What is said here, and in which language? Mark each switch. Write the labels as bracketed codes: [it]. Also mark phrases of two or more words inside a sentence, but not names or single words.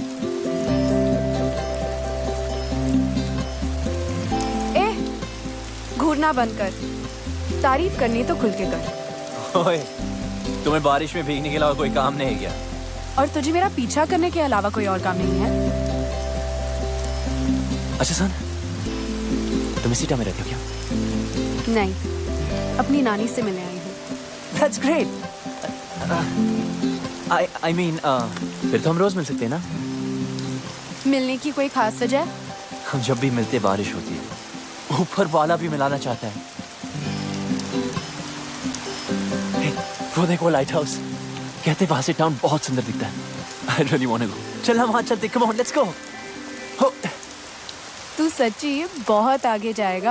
[hi] घूरना बंद कर, तारीफ करनी तो खुल के कर। ओए, तुम्हें बारिश में भीगने के अलावा कोई काम नहीं है क्या? और तुझे मेरा पीछा करने के अलावा कोई और काम नहीं है? अच्छा सुन, तुम इसी टाइम में रहते हो क्या? नहीं, अपनी नानी से मिलने आई हूँ। [en] That's great. I mean, [hi] फिर तो हम रोज मिल सकते हैं ना? मिलने की कोई खास वजह? हम जब भी मिलते बारिश होती है, ऊपर वाला भी मिलाना चाहता है। वो देखो लाइट हाउस, कहते वहां से टाउन बहुत सुंदर दिखता है। [en] I really want to go. [hi] चल हम वहां चलते, [en] come on, let's go. [hi] तू सच्ची बहुत आगे जाएगा।